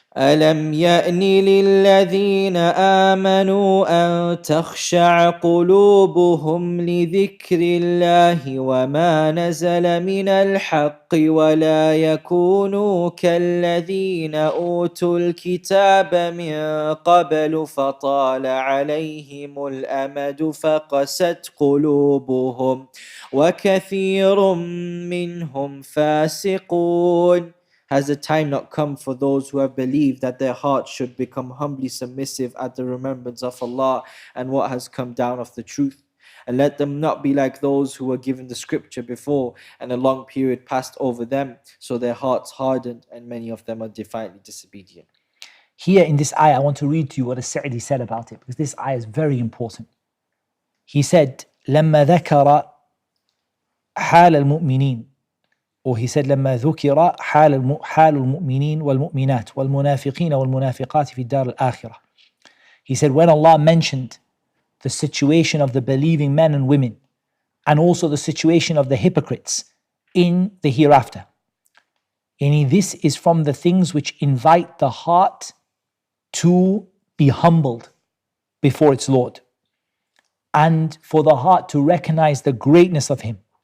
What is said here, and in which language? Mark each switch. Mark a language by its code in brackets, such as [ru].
[ar] ألم يأن للذين آمنوا أن تخشع قلوبهم لذكر الله وما نزل من الحق ولا يكونوا كالذين أوتوا الكتاب من قبل فطال عليهم الأمد فقست قلوبهم وكثير منهم فاسقون. [en] Has the time not come for those who have believed that their hearts should become humbly submissive at the remembrance of Allah and what has come down of the truth? And let them not be like those who were given the scripture before and a long period passed over them, so their hearts hardened and many of them are defiantly disobedient. Here in this ayah, I want to read to you what As-Sa'di said about it, because this ayah is very important. He said, [ar] لما ذكر حال المؤمنين, [en] or he said [ar] لما ذكر حال المؤمنين والمؤمنات والمنافقين والمنافقات في الدار الآخرة. [en] He said when Allah mentioned the situation of the believing men and women and also the situation of the hypocrites in the hereafter. And this is from the things which invite the heart to be humbled before its Lord, and for the heart to recognize the greatness of Him.